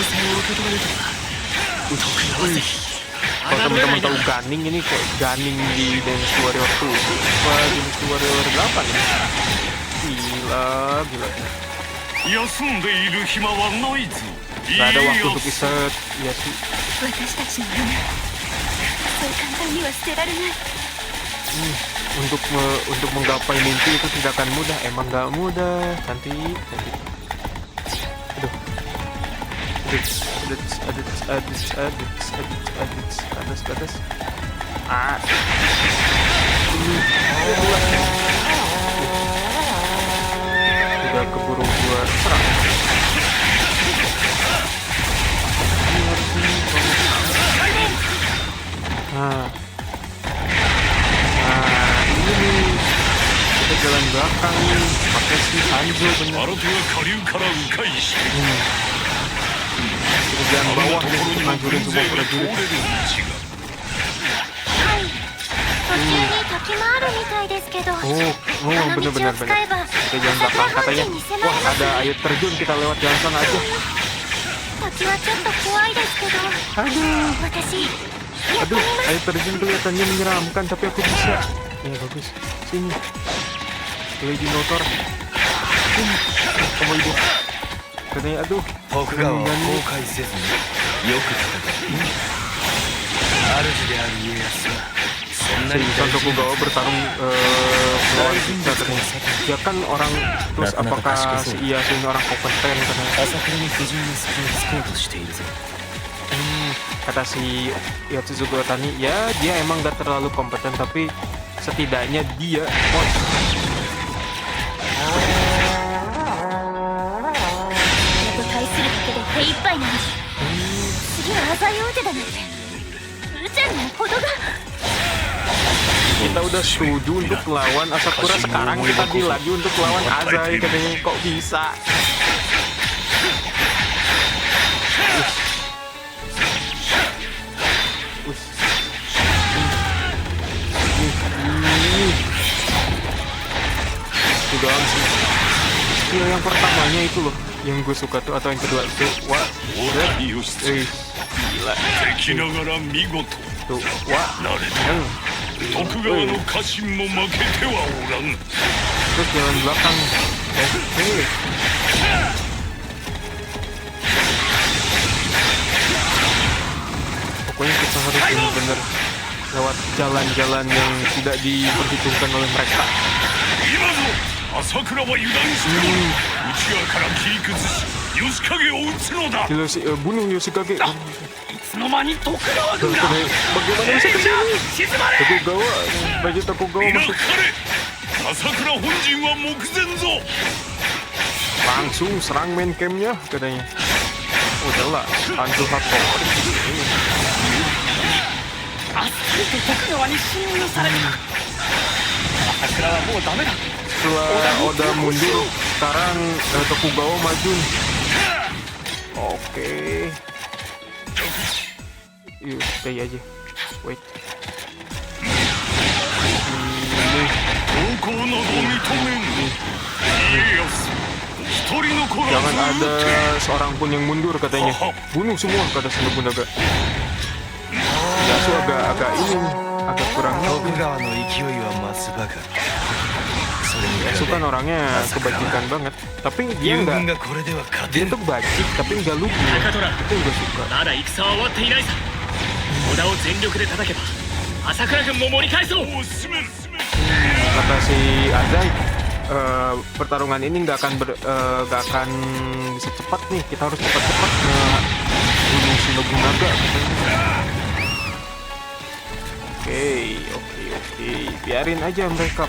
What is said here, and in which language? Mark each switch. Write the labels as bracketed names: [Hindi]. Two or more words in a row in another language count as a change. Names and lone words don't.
[Indonesian] Kalau teman-teman tahu Gunning ini kayak Gunning di Dynasty Warrior 2 apa Dynasty Warrior 8 ini. Gila. [Japanese] 休んでいる暇はないぞ [Indonesian] Gak ada waktu [Japanese] 家 [Indonesian] untuk [Japanese] 康 [Indonesian] istirahat. Ya sih. [Japanese] 私たちの夢そう簡単には捨てられない [Indonesian] Untuk menggapai mimpi itu tidak akan mudah. Emang gak mudah. Cantik. Aduh. Ke atas. Udah keburu gua serang. Nah, ini nih kita jalan belakang nih pakai si Hanzo [Japanese] 新 [Indonesian] bener. [Japanese] 手が下流から迂回して [Indonesian] Kita jalan [Japanese] あ [Indonesian] bawah [Japanese] のと [Indonesian] nih [Japanese] ころに [Indonesian] ngancurin [Japanese] 軍 [Indonesian] semua [Japanese] 勢が通れ [Indonesian] prajurit. [Japanese] る道が途中に滝もあるみたいですけど Oh, あの道を [Indonesian] bener. [Japanese] 使えば [Indonesian] Kita jalan belakang katanya. Wah, ada air terjun, kita lewat jalan sana aja. [Japanese] 滝はちょっと怖いですけど [Indonesian] Aduh, [Japanese] 私やってみ [Indonesian] aduh, [Japanese] ます [Indonesian] air terjun kelihatannya menyeramkan, tapi aku bisa. Ya bagus, sini. Lady Notor. Kamu hidup. Katanya, aduh. [Japanese] 徳川は後悔せずによく戦った主である家康はそんな [Indonesian] Si [Japanese] に [Indonesian] Son Tokugawa bertarung melawan kita katanya. Dia kan orang, terus apakah si Ieyasu ini orang kompeten katanya. [Japanese] 朝倉の不純な隙を突こうとしているぞ [Indonesian] Kata si Yatsuzuka Tani, ya dia emang gak terlalu kompeten, tapi setidaknya dia [Japanese] と対するだけで手一杯なのに次は浅い王手だなんて無茶なほどが [Indonesian] kita udah setuju untuk lawan Asakura, sekarang kita deal lagi untuk lawan Azai katanya. Kok bisa? Itu doang sih. Skill yang pertamanya itu loh yang gue suka tuh, atau yang kedua itu. Wah, [Japanese] 大谷義経 [Indonesian] gila. [Japanese] 敵ながら見事 [Indonesian] Tuh, wah. [Japanese] 慣れた 徳川の家臣も負けてはおらん [Indonesian] Terus jalan belakang. Oke. Pokoknya kita harus benar-benar lewat jalan-jalan yang tidak diperhitungkan oleh mereka. [Japanese] 今ぞ朝倉は油断しておる内側から切り崩し吉影を撃つのだ [Indonesian] Bunuh Yoshikage. [Japanese] いつの間に徳川軍が [Indonesian] Bagaimana bisa kesini? [Japanese] 静まれ [Indonesian] Tokugawa, baju Tokugawa [Japanese] 皆 [Indonesian] masuk [Japanese] かれ朝倉本陣は目前ぞ [Indonesian] langsung serang main campnya katanya. Udahlah, Hanzo Hattori. [Japanese] あっさりと徳川に侵入された朝倉はもうダメだ [Indonesian] Setelah Oda mundur, sekarang Tokugawa maju. Oke. Yuk, stay aja. [English] Wait. [Japanese] 暴行など認めん家康一人残ら [Indonesian] Jangan [Japanese] ず [Indonesian] ada seorang pun yang mundur katanya. Bunuh semua kata si Nobunaga. Yasuo agak ini, agak kurang. [Japanese] 徳川の勢いは増すばかりそれに [Indonesian] Yasuo [Japanese] 比 [Indonesian] kan [Japanese] べ [Indonesian] orangnya kebajikan banget. Tapi dia [Japanese] 友軍 [Indonesian] enggak, [Japanese] がこれでは勝 [Indonesian] dia [Japanese] てぬ [Indonesian] tuh bajik tapi enggak lugu. Itu enggak suka. [Japanese] まだ戦は終わっていないさ織田を全力で叩けば朝倉軍も盛り返そうお進める [Indonesian] Kata si Azai, pertarungan ini nggak akan bisa cepat nih. Kita harus cepat-cepat bunuh si Nobunaga. Oke, biarin aja mereka.